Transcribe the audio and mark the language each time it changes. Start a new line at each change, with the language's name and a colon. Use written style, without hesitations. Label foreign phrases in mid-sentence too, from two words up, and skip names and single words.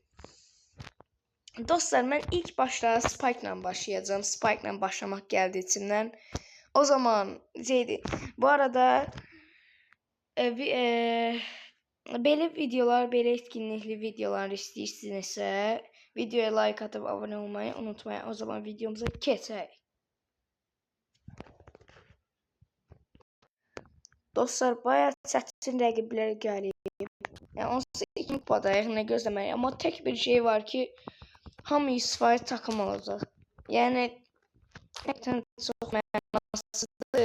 Azerbaijani: Dostlar mən ilk başda Spike ilə başlayacağım. Spike ilə başlamaq gəldi içimdən. O zaman bu arada belə videolar, belə etkinlikli videolar istəyirsinizsə
Turkish: videoya like atıp abone olmayı unutmayın.
Azerbaijani: O zaman videomuza keçək. Dostlar bayağı çətin rəqiblərə gəlib. Yəni onsuz 2 kupadayıq, nə gözləməliyik. Amma tək bir şey var ki, hamı 100% takım olacaq. Yəni həqiqətən çox mənasızdır.